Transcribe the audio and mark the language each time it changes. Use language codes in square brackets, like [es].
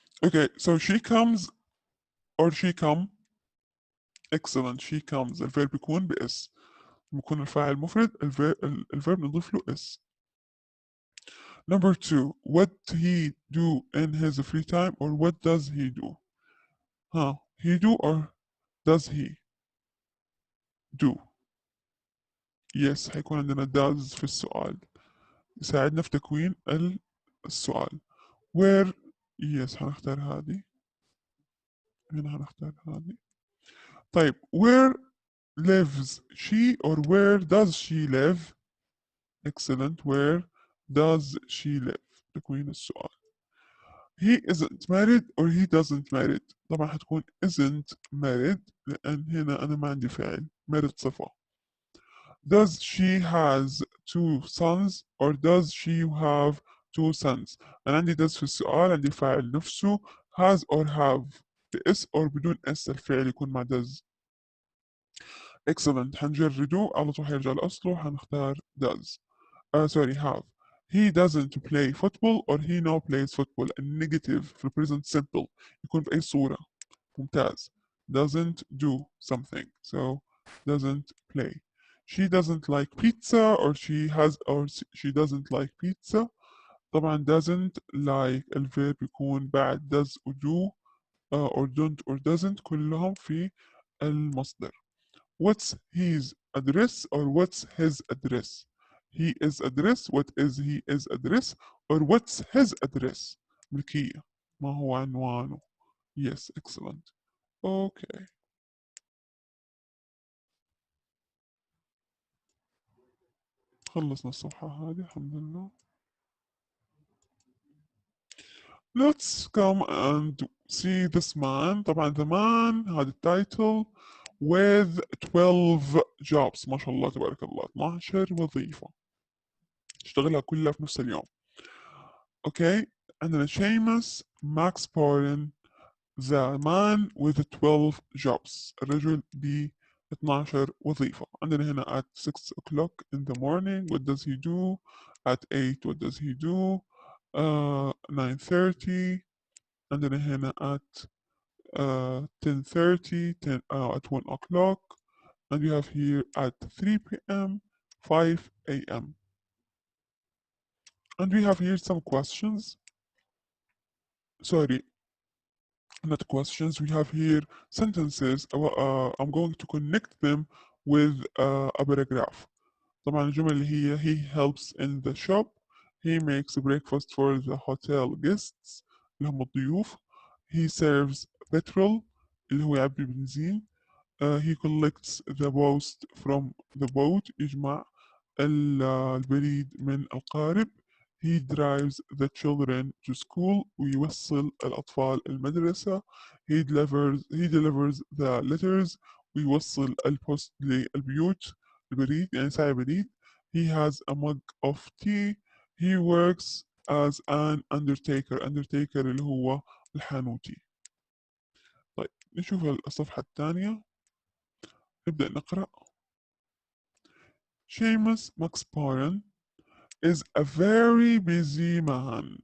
[en] Okay, so she comes or she come. Excellent. She comes. [ar] الفيرب يكون بإس. يكون الفاعل مفرد الفيرب نضيف له إس. [en] Number 2. What he do in his free time or what does he do? He do or does he do? [ar] Yes هيكون عندنا does في السؤال. يساعدنا في تكوين السؤال. Where yes هنختار هذه. هنا هنختار هذه. طيب [en] where lives she or where does she live? Excellent. Where does she live? [ar] تكوين السؤال. [en] He isn't married or he doesn't married. [ar] طبعا حتكون [en] isn't married [ar] لأن هنا أنا ما عندي فعل. [en] married [ar] صفة. [en] Does she has two sons or does she have two sons؟ [ar] أنا عندي [en] does [ar] في السؤال عندي الفاعل نفسه [en] has or have [ar] بإس [en] or [ar] بدون إس الفعل يكون مع [en] does. Excellent. [ar] حنجرده على طول حيرجع لأصله حنختار does. [en] Sorry have. He doesn't play football or he now plays football. [ar] النيجاتيف في [en] present simple [ar] يكون في أي صورة. ممتاز. [en] Doesn't do something. So doesn't play. She doesn't like pizza or she doesn't like pizza. [ar] طبعا [en] doesn't like [ar] الفيرب يكون بعد does و [en] do or don't or doesn't [ar] كلهم في المصدر. [en] What's his address or what's his address? He is address. What is he is address or what's his address? [ar] ملكية. ما هو عنوانه. [en] Yes, excellent. Okay. [ar] خلصنا الصفحة هذه الحمد لله. [en] Let's come and see this man. [ar] طبعا [en] the man had a title with 12 jobs. [ar] ما شاء الله تبارك الله 12 وظيفة اشتغلها كلها في نفس اليوم. اوكي عندنا Seamus Max Pardon [en] the man with 12 jobs [ar] الرجل ب 12 وظيفة. عندنا هنا [en] at 6 o'clock in the morning what does he do? At 8 what does he do? 9:30. [ar] عندنا هنا [en] at 10:30 at 1 o'clock and you have here at 3 p.m. 5 a.m. and we have here some questions. Sorry, not questions. We have here sentences. I'm going to connect them with a paragraph. [ar] طبعا الجمل اللي هي [en] he helps in the shop. He makes breakfast for the hotel guests [ar] اللي هم الضيوف. [en] He serves petrol [ar] اللي هو يعبي بنزين. [en] He collects the post from the boat [ar] يجمع البريد من القارب. [en] He drives the children to school [ar] ويوصل الأطفال المدرسة. [en] He delivers the letters [ar] ويوصل البوست للبيوت. البريد يعني ساعي بريد. [en] He has a mug of tea. He works as an undertaker. [ar] Undertaker اللي هو الحانوتي. طيب نشوف الصفحة الثانية. نبدأ نقرأ. [en] Seamus McSparran is a very busy man.